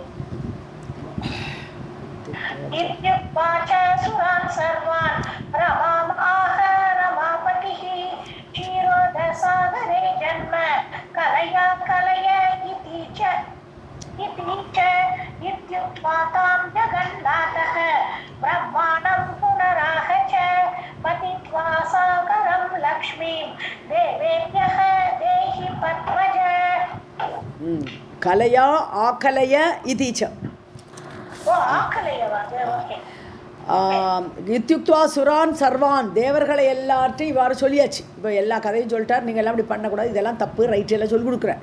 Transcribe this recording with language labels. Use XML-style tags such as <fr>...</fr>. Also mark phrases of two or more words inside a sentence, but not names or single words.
<sa>इत्युक्त्वा च सुरान् सर्वान् रमामाह रमापतिः क्षीरोदसागरे जन्म कलया कलय इति च इत्युक्त्वा तां जगन्नाथः ब्रह्माणं पुनराह च पतित्वा सागरं लक्ष्मीं देवेभ्यः देहि पद्मज. कलया कलय इति च इत्युक्त्वा सुरान् सर्वान्,</sa> <ta>தேவர்களை எல்லார்ட்டையும் இவ்வாறு சொல்லியாச்சு. இப்போ எல்லா கதையும் சொல்லிட்டார், நீங்கள் எல்லாம் இப்படி பண்ணக்கூடாது, இதெல்லாம் தப்பு, ரைட்டு எல்லாம் சொல்லிக் கொடுக்குறேன்.</ta>